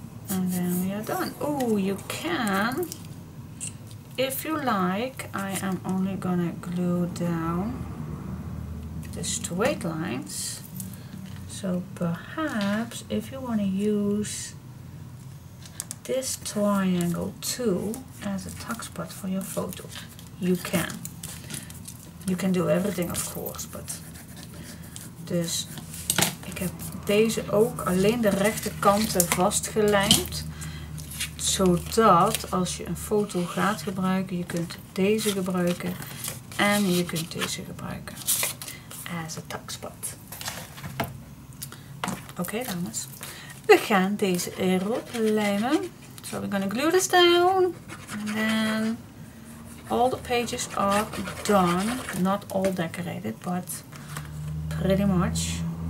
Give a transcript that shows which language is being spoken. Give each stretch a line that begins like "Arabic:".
English: And then we are done. Oh, you can, if you like, I am only gonna glue down the straight lines. So perhaps if you want to use this triangle too as a tuck spot for your photo, you can. You can do everything of course, but
Dutch: dus ik heb deze ook alleen de rechterkanten vastgelijmd, zodat als je een foto gaat gebruiken, je kunt deze gebruiken en je kunt deze gebruiken
English: as a tuck spot.
Dutch: Oké, dames, we gaan deze erop lijmen.
English: So we're gonna glue this down and then all the pages are done, not all decorated, but pretty much.